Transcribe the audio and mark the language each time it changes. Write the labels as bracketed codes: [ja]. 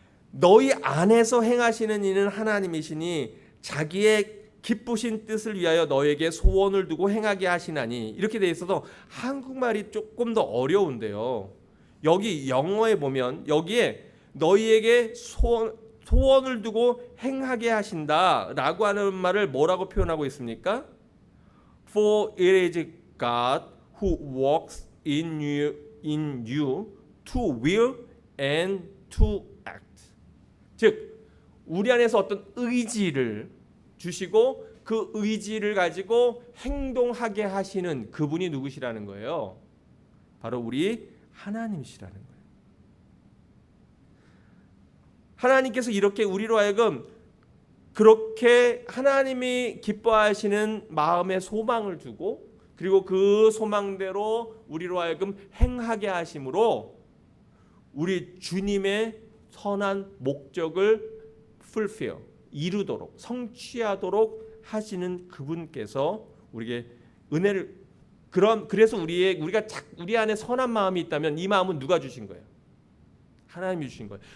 [ko] 너희 안에서 행하시는 이는 하나님이시니 자기의 기쁘신 뜻을 위하여 너에게 소원을 두고 행하게 하시나니, 이렇게 돼 있어서 한국말이 조금 더 어려운데요. 여기 영어에 보면 여기에 너희에게 소원을 두고 행하게 하신다라고 하는 말을 뭐라고 표현하고 있습니까? [en] For it is God who works in you to will and to act. [ko] 즉 우리 안에서 어떤 의지를 주시고 그 의지를 가지고 행동하게 하시는 그분이 누구시라는 거예요? 바로 우리 하나님이시라는 거예요. 하나님께서 이렇게 우리로 하여금 그렇게 하나님이 기뻐하시는 마음에 소망을 주고, 그리고 그 소망대로 우리로 하여금 행하게 하심으로 우리 주님의 선한 목적을 fulfill, 이루도록, 성취하도록 하시는 그분께서 우리에게 은혜를, 그래서 우리가 우리 안에 선한 마음이 있다면 이 마음은 누가 주신 거예요? 하나님이 주신 거예요.